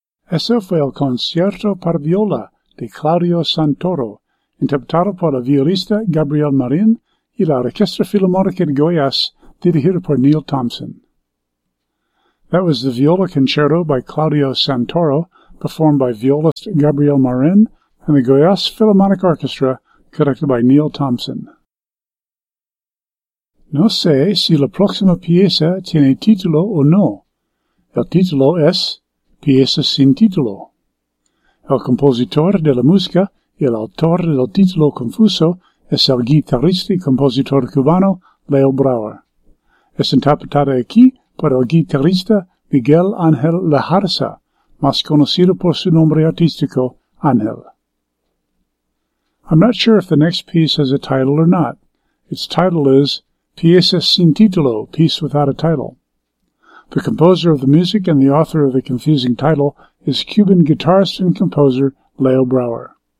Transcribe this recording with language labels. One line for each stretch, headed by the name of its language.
Spanish: Ese fue el concierto par viola de Claudio Santoro, interpretado por la violista Gabriel Marin y la Orquesta Filarmónica de Goiás, dirigida por Neil Thompson.
English: That was the Viola Concerto by Claudio Santoro, performed by violist Gabriel Marin and the Goiás Philharmonic Orchestra, conducted by Neil Thompson.
Spanish: No sé si la próxima pieza tiene título o no. El título es Pieza sin título. El compositor de la música y el autor del título confuso es el guitarrista y compositor cubano Leo Brower. Es interpretada aquí por el guitarrista Miguel Ángel Lejarza, más conocido por su nombre artístico, Ángel.
English: I'm not sure if the next piece has a title or not. Its title is Pieza sin título, piece without a title. The composer of the music and the author of the confusing title is Cuban guitarist and composer Leo Brower.